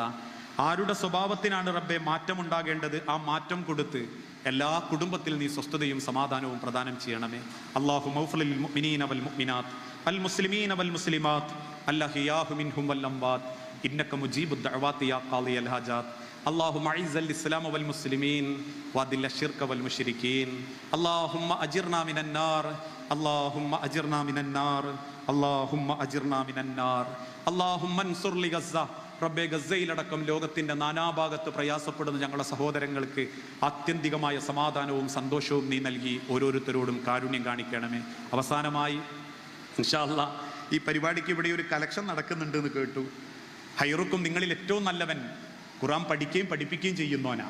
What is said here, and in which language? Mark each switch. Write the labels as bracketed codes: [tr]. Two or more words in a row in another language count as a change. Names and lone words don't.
[ml] ആരുടെ സ്വഭാവത്തിനാണ് റബ്ബെ മാറ്റമുണ്ടാകേണ്ടത്, ആ മാറ്റം കൊടുത്ത് എല്ലാ കുടുംബത്തിൽ നീ സ്വസ്ഥതയും സമാധാനവും പ്രദാനം ചെയ്യണമേ. [ar] اللهم اغفر للمؤمنين والمؤمنات المسلمين والمسلمات الأحياء منهم والأموات إنك مجيب الدعوات يا قاضي الحاجات اللهم اعز الاسلام والمسلمين واذل الشرك والمشركين اللهم اجرنا من النار اللهم اجرنا من النار اللهم اجرنا من النار اللهم انصر لغزة [ml] റബ്ബേ, ഗസയിലടക്കം ലോകത്തിന്റെ നാനാഭാഗത്ത് പ്രയാസപ്പെടുന്ന ഞങ്ങളുടെ സഹോദരങ്ങൾക്ക് ആത്യന്തികമായ സമാധാനവും സന്തോഷവും നീ നൽകി ഓരോരുത്തരോടും കാരുണ്യം കാണിക്കണമേ. അവസാനമായി [ar] إن شاء الله [ml] ഈ പരിപാടിക്ക് ഇവിടെ ഒരു കലക്ഷൻ നടക്കുന്നുണ്ട് എന്ന് കേട്ടു. ഹൈറുക്കും, നിങ്ങളിൽ ഏറ്റവും നല്ലവൻ ഖുർആൻ പഠിക്കുകയും പഠിപ്പിക്കുകയും ചെയ്യുന്നവനാ.